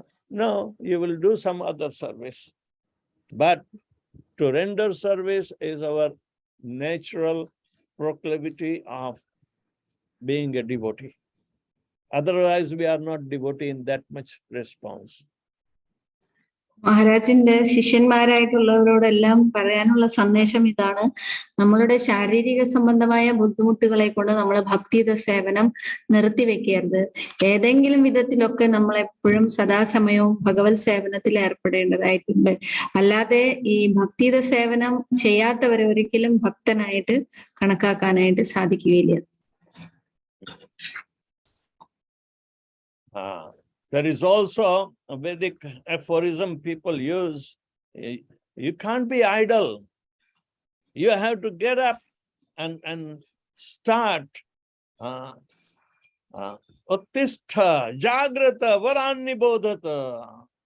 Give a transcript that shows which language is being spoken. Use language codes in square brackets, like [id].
[en] No, you will do some other service. But to render service is our natural proclivity of being a devotee. Otherwise, we are not devotee in that much response. [ml] മഹാരാജിന്റെ ശിഷ്യന്മാരായിട്ടുള്ളവരോടെല്ലാം പറയാനുള്ള സന്ദേശം ഇതാണ്: നമ്മളുടെ ശാരീരിക സംബന്ധമായ ബുദ്ധിമുട്ടുകളെ കൊണ്ട് നമ്മൾ ഭക്തിയുത സേവനം നിർത്തിവെക്കരുത്. ഏതെങ്കിലും വിധത്തിലൊക്കെ നമ്മൾ എപ്പോഴും സദാസമയവും ഭഗവത് സേവനത്തിൽ ഏർപ്പെടേണ്ടതായിട്ടുണ്ട്. അല്ലാതെ ഈ ഭക്തിയുത സേവനം ചെയ്യാത്തവരെ ഒരിക്കലും ഭക്തനായിട്ട് കണക്കാക്കാനായിട്ട് സാധിക്കുകയില്ല. [en] There is also a Vedic aphorism people use. You can't be idle. You have to get up and start. [sa] Uttistha, Jagrata, Varani Bodhata.